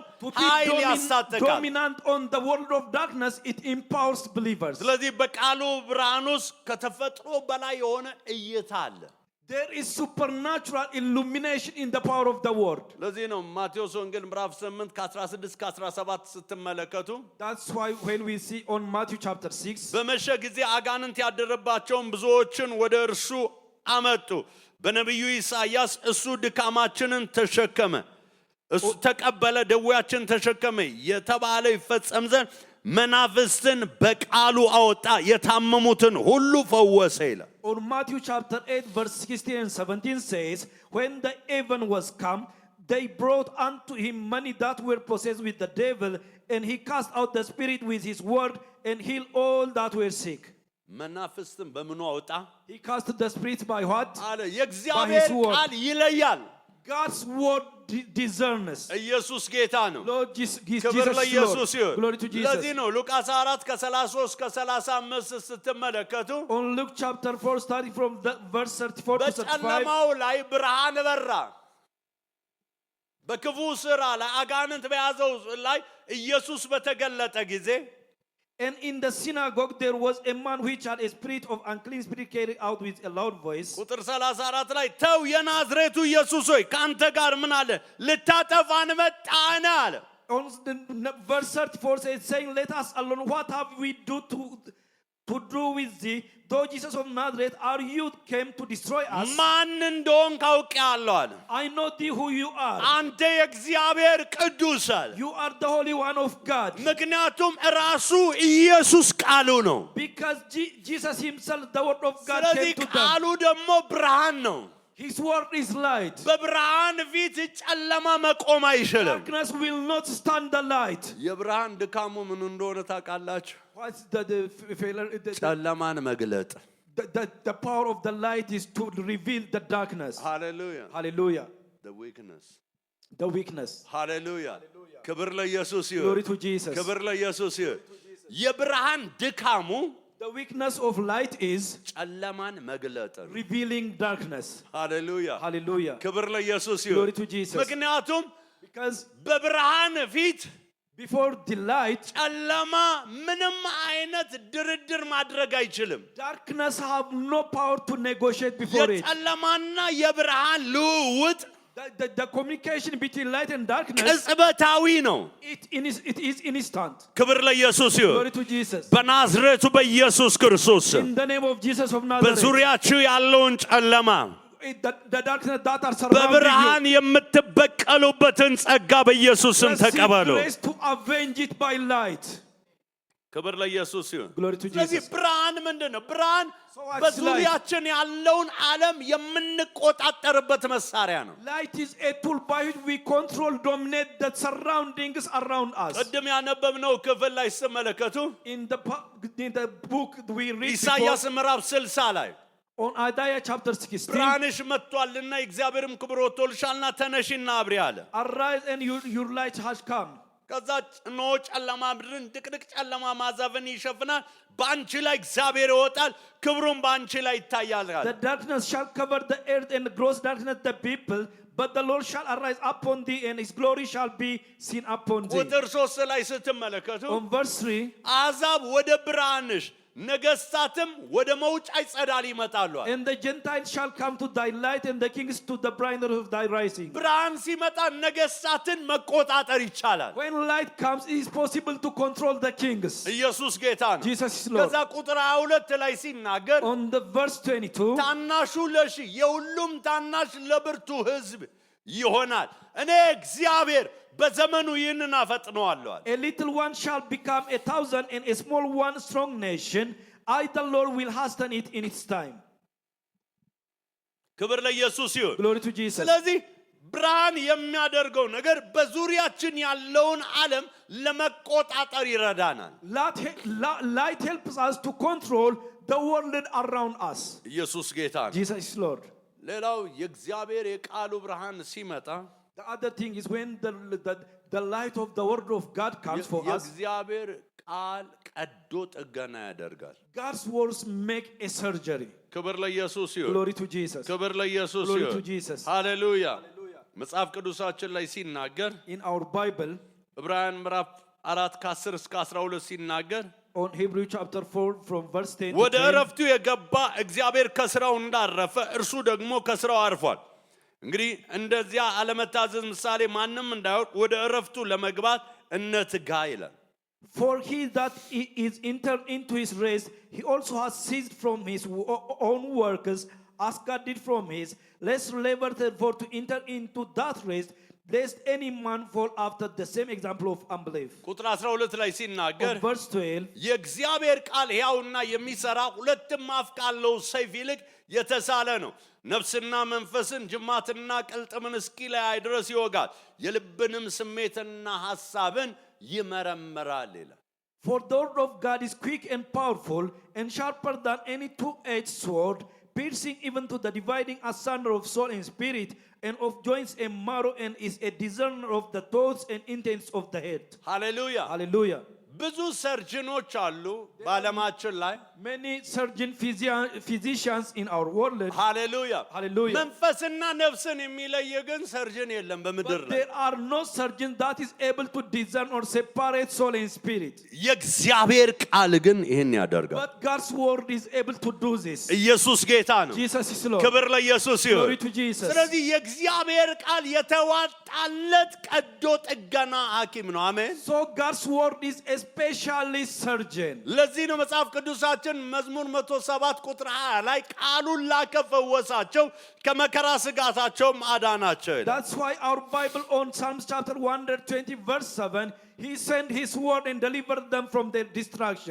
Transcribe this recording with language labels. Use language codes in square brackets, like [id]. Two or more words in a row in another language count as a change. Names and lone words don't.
[en] To be [am] ኃይል ያሳጥቃል። [en] dominant on the world of darkness, it empowers believers. [am] ስለዚህ በቃሉ ብርሃን ውስጥ ከተፈጥሮ በላይ የሆነ እይታ አለ። [en] There is supernatural illumination in the power of the word. [am] ለዚህ ነው ማቴዎስ ወንጌል ምዕራፍ 8 ከ16 እስከ 17 ስትመለከቱ [en] That's why when we see on Matthew chapter 6, [am] በመሸ ጊዜ አጋንንት ያደረባቸውን ብዙዎችን ወደ እርሱ አመጡ። በነቢዩ ኢሳይያስ እሱ ድካማችንን ተሸከመ፣ እሱ ተቀበለ፣ ደዌያችን ተሸከመ የተባለ ይፈጸም ዘንድ መናፍስትን በቃሉ አወጣ፣ የታመሙትን ሁሉ ፈወሰ ይላል። [en] on Matthew chapter 8 verse 16 and 17 says, when the even was come, they brought unto him many that were possessed with the devil, and he cast out the spirit with his word and healed all that were sick. [am] መናፍስትን በምኑ አወጣ [en] He cast the spirits by what? [am] አለ። የእግዚአብሔር ቃል ይለያል። [en] God's word discerns. [am] ኢየሱስ ጌታ ነው። [en] Lord Jesus, [am] ክብር ለኢየሱስ [en] Lord. [am] ይሁን። [en] Glory to [am] ለዚህ [en] Jesus. [am] ነው ሉቃስ 4 ከ33 እስከ 35 ስትመለከቱ [en] On Luke chapter 4, starting from the verse 34 to 35, [am] በጨለማው ላይ ብርሃን በራ። በክፉ ሥራ ላይ አጋንንት በያዘው ላይ ኢየሱስ በተገለጠ ጊዜ [en] and in the synagogue there was a man which had a spirit of unclean spirit carried out with a loud voice. [am] ቁጥር 34 ላይ ተው የናዝሬቱ ኢየሱስ ሆይ ካንተ ጋር ምን አለ ልታጠፋን መጣን አለ። [en] On the verse 34 says, saying, let us alone, what have we to do with thee? Though Jesus of Nazareth, our youth came to destroy us. [am] ማን እንደሆንክ አውቄአለሁ አለ። [en] I know thee who you are. [am] አንተ የእግዚአብሔር ቅዱስ አለ። [en] You are the Holy One of God. [am] ምክንያቱም ራሱ ኢየሱስ ቃሉ ነው። [en] Because Jesus himself, the word of God, [am] ስለዚህ [en] came to [am] ቃሉ [en] them. [am] ደግሞ ብርሃን ነው። [en] His word is light. [am] በብርሃን ፊት ጨለማ መቆም አይችልም። [en] Darkness will not stand the light. [am] የብርሃን ድካሙ ምን እንደሆነ ታውቃላችሁ? [en] What's the failure? [am] ጨለማን መግለጥ። [en] The power of the light is to reveal the darkness. [am] ሃሌሉያ [en] Hallelujah. the weakness The weakness. [am] ሃሌሉያ ክብር ለኢየሱስ ይሁን። [en] Glory to Jesus. [am] ክብር ለኢየሱስ ይሁን። የብርሃን ድካሙ [en] The weakness of light is [am] ጨለማን መግለጥ። [en] revealing darkness. [am] ሃሌሉያ [en] Hallelujah. [am] ክብር ለኢየሱስ [en] Glory [am] ይሁን። [en] to Jesus. [am] ምክንያቱም [en] Because [am] በብርሃን ፊት [en] before the light, [am] ጨለማ ምንም አይነት ድርድር ማድረግ አይችልም። [en] darkness have no power to negotiate before it. [am] የጨለማና የብርሃን ልውውጥ [en] The communication between light and darkness, [am] ቅጽበታዊ ነው። [en] it is instant. [am] ክብር ለኢየሱስ ይሁን። [en] Glory to Jesus. [am] በናዝሬቱ በኢየሱስ ክርስቶስ ስም [en] In the name of Jesus of Nazareth, [am] በዙሪያችሁ ያለውን ጨለማ [en] the darkness that are surrounding [am] በብርሃን [en] you, [am] የምትበቀሉበትን ጸጋ በኢየሱስ ስም [en] receive [am] ተቀበሉ። [en] grace to avenge it by light. [am] ክብር ለኢየሱስ ይሁን። [en] Glory to [am] ስለዚህ [en] Jesus. [am] ብርሃን ምንድን ነው? ብርሃን [en] So what's [am] በዙሪያችን ያለውን ዓለም የምንቆጣጠርበት መሳሪያ ነው። [en] Light is a tool by which we control, dominate the surroundings around us. [am] ቅድም ያነበብነው ክፍል ላይ ስትመለከቱ [en] In the book we read [am] ኢሳይያስ [en] before, [am] ምዕራፍ 60 ላይ [en] on Isaiah chapter 16, [am] ብርሃንሽ መጥቷልና የእግዚአብሔርም ክብር ወጥቶልሻልና ተነሺና አብሪ አለ። [en] arise and your light has come. [am] ከዛ እነሆ ጨለማ ምድርን ድቅድቅ ጨለማ ማዕዘንን ይሸፍናል፣ በአንቺ ላይ እግዚአብሔር ይወጣል፣ ክብሩም በአንቺ ላይ ይታያል። [en] The darkness shall cover the earth and gross darkness the people, but the Lord shall arise upon thee and his glory shall be seen upon thee. [am] ቁጥር 3 ላይ ስትመለከቱ [en] On verse 3, [am] አሕዛብ ወደ ብርሃንሽ ነገስታትም ወደ መውጫ ይጸዳል ይመጣሉ። [en] And the Gentiles shall come to thy light, and the kings to the brightness of thy rising. [am] ብርሃን ሲመጣ ነገስታትን መቆጣጠር ይቻላል። [en] When light comes, it is possible to control the kings. [am] ኢየሱስ ጌታ ነው። [en] Jesus is Lord. [am] ከዛ ቁጥር 22 ላይ ሲናገር [en] On the verse 22, [am] ታናሹ ለሺህ የሁሉም ታናሽ ለብርቱ ሕዝብ ይሆናል። እኔ እግዚአብሔር በዘመኑ ይህንን አፈጥነዋለሁ። [en] a little one shall become 1,000, and a small one strong nation. I, the Lord, will hasten it in its time. [am] ክብር ለኢየሱስ ይሁን። [en] Glory to Jesus. [am] ስለዚህ ብርሃን የሚያደርገው ነገር በዙሪያችን ያለውን ዓለም ለመቆጣጠር ይረዳናል። [en] Light helps us to control the world around us. [am] ኢየሱስ ጌታ ነው። [en] Jesus is Lord. [am] ሌላው የእግዚአብሔር የቃሉ ብርሃን ሲመጣ [en] The other thing is when the light of the word of God comes for us, [am] የእግዚአብሔር ቃል ቀዶ ጥገና ያደርጋል። [en] God's words make a surgery. [am] ክብር ለኢየሱስ ይሁን። [en] Glory to Jesus. [am] ክብር ለኢየሱስ [en] Glory [am] ይሁን። [en] to Jesus. [am] ሃሌሉያ። መጽሐፍ ቅዱሳችን ላይ ሲናገር [en] In our Bible, [am] ዕብራውያን ምዕራፍ 4 ከ10 እስከ 12 ሲናገር [en] on Hebrew chapter 4 from verse 10 [am] ወደ [en] to 10, [am] ዕረፍቱ የገባ እግዚአብሔር ከስራው እንዳረፈ እርሱ ደግሞ ከስራው አርፏል። እንግዲህ እንደዚያ አለመታዘዝ ምሳሌ ማንም እንዳይወድቅ ወደ ዕረፍቱ ለመግባት እንትጋ ይላል። [en] For he that is entered into his rest, he also has ceased from his own works, as God did from his. Let's labor therefore to enter into that rest, lest any man fall after the same example of unbelief. [am] ቁጥር 12 ላይ ሲናገር [en] On verse 12, [am] የእግዚአብሔር ቃል ሕያውና የሚሰራ ሁለትም አፍ ካለው ሰይፍ ይልቅ የተሳለ ነው፣ ነፍስና መንፈስን ጅማትና ቅልጥምን እስኪለያይ ድረስ ይወጋል፣ የልብንም ስሜትና ሐሳብን ይመረምራል ይላል። [en] For the word of God is quick and powerful, and sharper than any two-edged sword, piercing even to the dividing asunder of soul and spirit, and of joints and marrow, and is a discerner of the thoughts and intents of the head. [am] ሃሌሉያ። [en] Hallelujah. [am] ብዙ ሰርጅኖች አሉ በዓለማችን ላይ። [en] Many surgeon physicians in our world. [am] ሃሌሉያ። [en] Hallelujah. [am] መንፈስና ነፍስን የሚለይ ግን ሰርጅን የለም በምድር [en] But [am] ላይ። [en] there are no surgeons that is able to discern or separate soul and spirit. [am] የእግዚአብሔር ቃል ግን ይህን ያደርጋል። [en] But God's word is able to do this. [am] ኢየሱስ ጌታ ነው። [en] Jesus is Lord. [am] ክብር ለኢየሱስ ይሁን። [en] Glory to Jesus. [am] ስለዚህ የእግዚአብሔር ቃል የተዋጣለት ቀዶ ጥገና ሐኪም ነው። አሜን። [en] So God's word is a specialist surgeon. [am] ለዚህ ነው መጽሐፍ ቅዱሳችን መዝሙር 107 ቁጥር 20 ላይ ቃሉን ላከ ፈወሳቸው፣ ከመከራ ስጋታቸውም አዳናቸው ይላል። [en] That's why our Bible on Psalms chapter 120 verse 7, he sent his word and delivered them from their destruction.